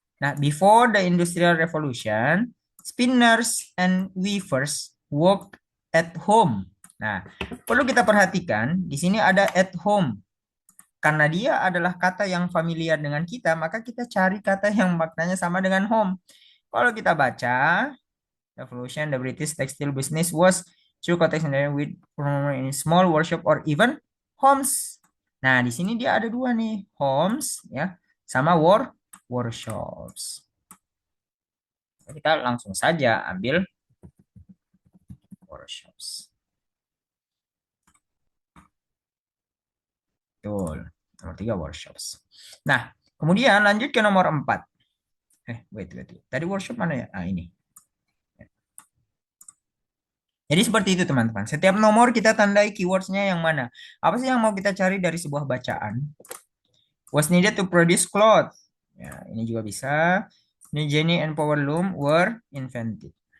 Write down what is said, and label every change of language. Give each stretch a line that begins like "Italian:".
English: Nah, before the Industrial Revolution, spinners and weavers worked at home.
Indonesian: Nah, perlu kita perhatikan, di sini ada at home. Karena dia adalah kata yang familiar dengan kita, maka kita cari kata yang maknanya sama dengan home. Kalau kita baca,
English: Revolution, the British textile business was through context with in small workshop or even homes.
Indonesian: Nah, di sini dia ada dua nih, homes ya, sama workshops. Kita langsung saja ambil workshops. Betul. Nomor 3 workshops. Nah, kemudian lanjut ke nomor 4. Wait. Tadi workshop mana ya? Ah, ini. Jadi seperti itu teman-teman. Setiap nomor kita tandai keywordsnya yang mana. Apa sih yang mau kita cari dari sebuah bacaan?
English: Was needed to produce cloth.
Indonesian: Ya, ini juga bisa.
English: Ini Jenny and Power Loom were invented.